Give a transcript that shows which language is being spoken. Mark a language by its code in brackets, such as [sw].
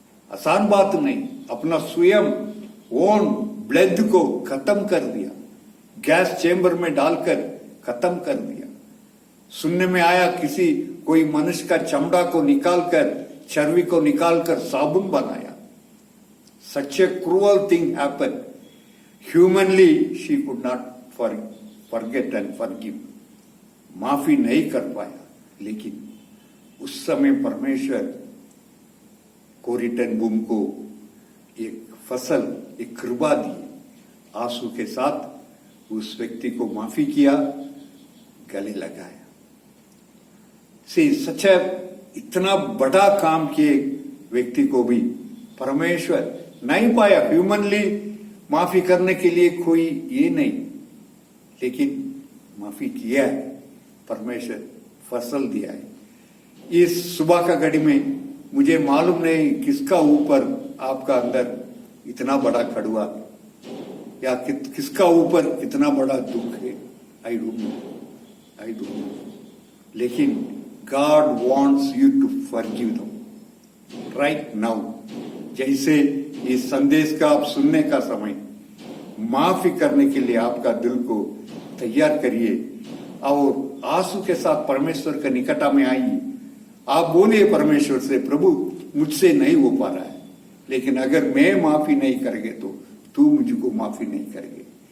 [hi] आसान बात नहीं, अपना स्वयं ओन ब्लड को खत्म कर दिया, गैस चेंबर में डालकर खत्म कर दिया। सुनने में आया किसी कोई मनुष्य का चमड़ा को निकालकर, चर्बी को निकालकर साबुन बनाया। [en] Such a cruel thing happened. Humanly, she could not forget and forgive. [hi] माफी नहीं कर पाया, लेकिन उस समय परमेश्वर कोरी टेन बूम को एक फसल, एक कृपा दी। आंसू के साथ उस व्यक्ति को माफी किया, गले लगाया। सच इतना बड़ा काम किए व्यक्ति को भी परमेश्वर नहीं पाया। ह्यूमनली माफी करने के लिए कोई ये नहीं, लेकिन माफी किया है, परमेश्वर फसल दिया है। इस सुबह का घड़ी में मुझे मालूम नहीं किसका ऊपर आपका अंदर इतना बड़ा कड़वा या किसका ऊपर इतना बड़ा दुख है। [en] I don't know, [hi] लेकिन [en] God wants you to forgive them right now. [hi] जैसे इस संदेश का आप सुनने का समय, माफी करने के लिए आपका दिल को तैयार करिए और आंसू के साथ परमेश्वर के निकट में आइए। आप बोलिए परमेश्वर से, प्रभु मुझसे नहीं हो पा रहा है, लेकिन अगर मैं माफी नहीं करेंगे तो तू मुझको माफी नहीं करेंगे।